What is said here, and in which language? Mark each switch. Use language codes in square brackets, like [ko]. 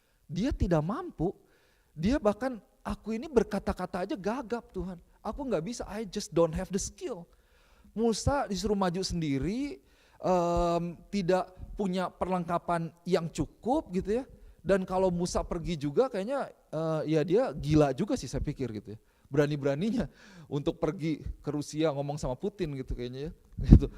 [id] Dia tidak mampu, dia bahkan aku ini berkata-kata aja gagap Tuhan. Aku gak bisa, [en] I just don't have the skill. [id] Musa disuruh maju sendiri, tidak punya perlengkapan yang cukup gitu ya. Dan kalau Musa pergi juga kayaknya ya dia gila juga sih saya pikir gitu ya. Berani-beraninya untuk pergi ke Rusia ngomong sama Putin gitu kayaknya ya. Gitu.